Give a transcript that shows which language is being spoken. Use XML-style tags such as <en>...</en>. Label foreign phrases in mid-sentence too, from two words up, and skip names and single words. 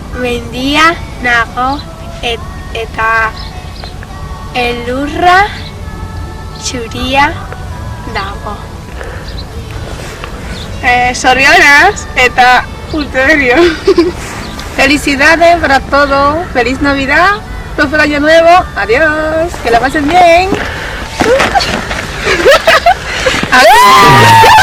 <eu>mendia nago eta elurra txuria dago. Zorionas eta urteberio.</eu> <es>Felicidades para todo. Feliz Navidad. Próspero año nuevo. Adiós. Que la pasen bien. Adiós.</es>